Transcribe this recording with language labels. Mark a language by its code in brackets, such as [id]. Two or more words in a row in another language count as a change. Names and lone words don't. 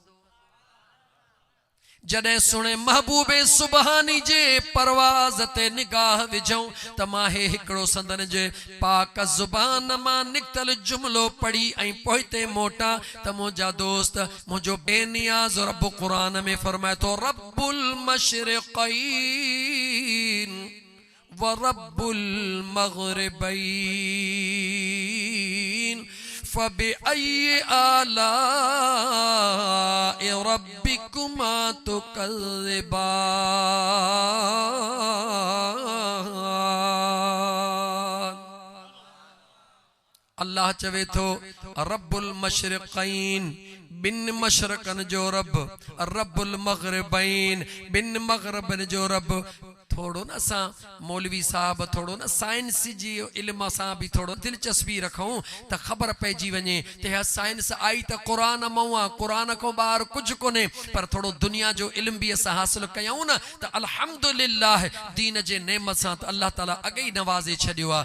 [sd] जडे सुने महबूबे सुबहानी जे परवाज ते निगाह विझऊं त मां हिकड़ो संदन जे पाक जुबान मां निकतल जुमलो पढ़ी ऐं पोइते मोटा त मुंहिंजा दोस्त मुंहिंजो बेनियाज़ रब कुरान में फरमाए तो [ar] رب المشرقين ورب المغربين فبأي آلاء ربكما تكذبان. [sd] अल्लाह चवे थो [ar] رب المشرقين [sd] बिन मशरकन जो रब, [ar] رب المغربين [sd] बिन मग़रबन जो रब। थोड़ो ना असां मौलवी साहब थोड़ो ना साइंस जी इल्म सां भी थोड़ो दिलचस्पी रखूं त ख़बर पइजी वञे त हाँ साइंस आई त क़ुरान मां आ, क़ुरान को ॿाहिरि कुझु कोन्हे, पर थोड़ो दुनिया जो इल्म भी असां हासिल कयूं न त अल्हम्दुलिल्लाह दीन जे नेमत सां त अल्लाह ताला अॻे ई नवाज़े छॾियो आहे।